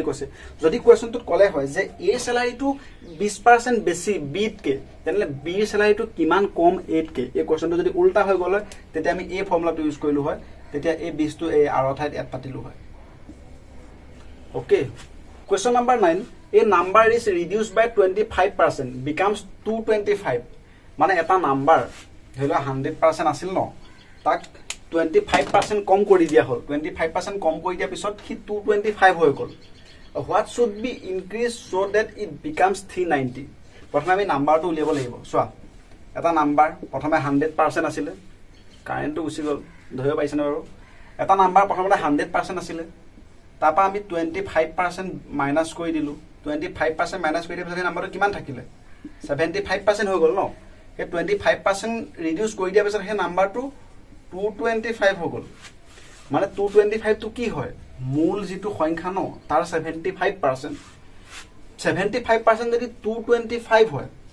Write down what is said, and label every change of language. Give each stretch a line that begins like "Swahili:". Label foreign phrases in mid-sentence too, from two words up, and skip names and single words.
Assamese: কৈছে যদি কোৱেশ্যনটোত কলে হয় যে এ স্যালাৰিটো 20% বেছি বিট কে তেনে বি স্যালাৰিটো কিমান কম 8 কে এই কোৱেশ্যনটো যদি উল্টা হৈ গলে তেতিয়া আমি এই ফৰ্মুলাটো ইউজ কৰিলো হয় তেতিয়া এই 20 টো এই আৰ ঠাইত এড পাতিলো হয় ওকে
English: question number
Assamese: 9
English: a number is reduced by 25% becomes 225
Assamese: মানে এটা নাম্বাৰ ধৰিলো 100% আছিল ন তাক 25% কম কৰি দিয়া হল 25% কম কৰি দিয়া পিছত কি 225 হৈ গল
English: what should be increased so that it becomes 390
Assamese: প্ৰথমে আমি নাম্বাৰটো উলিয়াব লাগিব চোৱা এটা নাম্বাৰ প্ৰথমে 100% আছিল কাৰেন্টটো গুছি গল ধৰিব পাইছনে বাৰু এটা নাম্বাৰ প্ৰথমতে 100% আছিল তাপা আমি 25% মাইনাস কৰি দিলু 25% মাইনাস কৰি দিয়া পিছত নাম্বাৰটো কিমান থাকিলে 75% হৈ গল ন হে 25% ৰিডিউস কৰি দিয়া পিছত হে নাম্বাৰটো 225 হৈ গল মানে 225 টো কি হয় মূল যেটো সংখ্যা ন তাৰ 75% 75% যদি 225 হয়